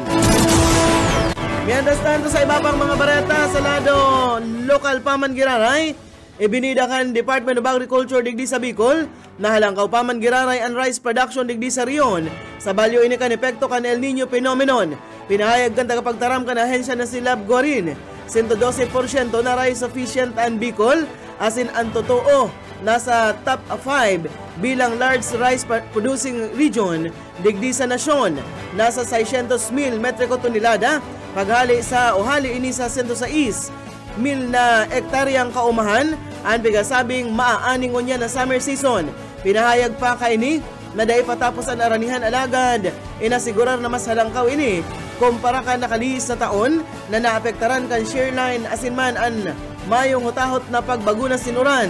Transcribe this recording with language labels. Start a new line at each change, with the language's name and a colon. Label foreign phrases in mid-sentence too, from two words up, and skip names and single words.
Spanish: Mientras tanto
Bikol: sa iba pang mga bareta sa lado lokal paman Giraray, ibinida kan Department of Agriculture digdi sa Bicol na halangkaw paman Giraray ang rice production digdi sa Rion sa balyo ini kan epekto kan El Nino phenomenon. Pinahayag kan tagapagtaram kan ahensya na si Lab Gorin 112% na
English: rice sufficient
Bikol: ang Bicol, asin ang totoo nasa top 5 bilang
English: large rice producing region
Bikol: digdi sa nasyon. Nasa 600,000 metriko tonelada paghali sa ohali ini sa 106 na ektaryang kaumahan ang pigasabing maaaning unya na
English: summer season.
Bikol: Pinahayag pa kaini na dahil patapos ang aranihan alagad, inasigurar na mas halangkaw ini kumpara ka nakaliis na taon na naapektaran kan shareline asin man an mayong hutahot na pagbago na sinuran.